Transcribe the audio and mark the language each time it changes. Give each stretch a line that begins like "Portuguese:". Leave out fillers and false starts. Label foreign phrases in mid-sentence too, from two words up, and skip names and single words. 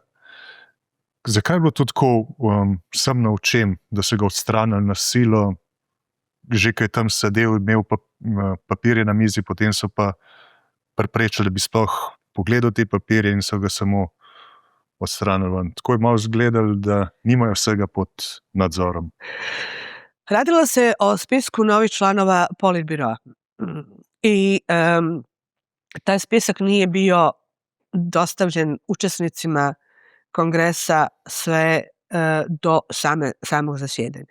Slovenian: Zakaj je bilo to tako sem na očem, da so ga odstranili na silo, že ko je tam sedel, imel papirje na mizi, potem so pa preprečili, da bi sploh pogledal te papirje in so ga samo odstranili. Tako je malo izgledalo, da nimajo vsega pod nadzorom.
Croatian: Radilo se o spisku novih članova Politbiroa i taj spisak nije bio dostavljen učesnicima kongresa sve do samog zasjedanja.